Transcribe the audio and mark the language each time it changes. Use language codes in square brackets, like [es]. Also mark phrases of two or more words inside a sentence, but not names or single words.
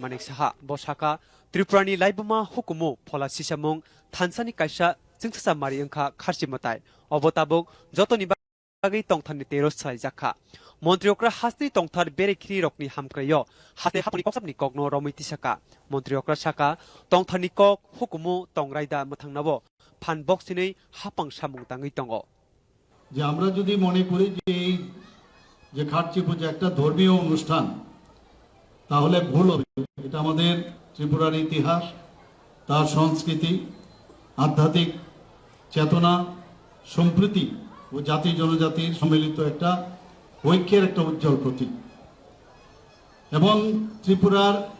[trp] Manik Saha, Bosaka, Tripurani Laibuma Hukumu, Pola Sisamung, Tansani Kaisha, Singsa Marianka, Kashimatai, Obotabok, Jotoni Bagi Tongtani Teros Saizaka. Montriokra Hasti Tongtar Berikri Rokni Hamkrayo, Hate Hapanikosam Nikogno Romitisaka, Montriokra Shaka, Tongtanikok, Hukumu, Tongraida Matangnavo, Pan Boxini, Hapang Shamung Tangitongo. Jamra Judi Monipuri. [bn] যে খাটচি পূজা একটা ধর্মীয় অনুষ্ঠান তাহলে ভুল হবে এটা আমাদের ত্রিপুরার ইতিহাস তার সংস্কৃতি আধ্যাত্মিক চেতনা সম্প্রীতি ও জাতি জনজাতির সম্মিলিত একটা ঐক্যের একটা উজ্জ্বল প্রতীক এবং ত্রিপুরার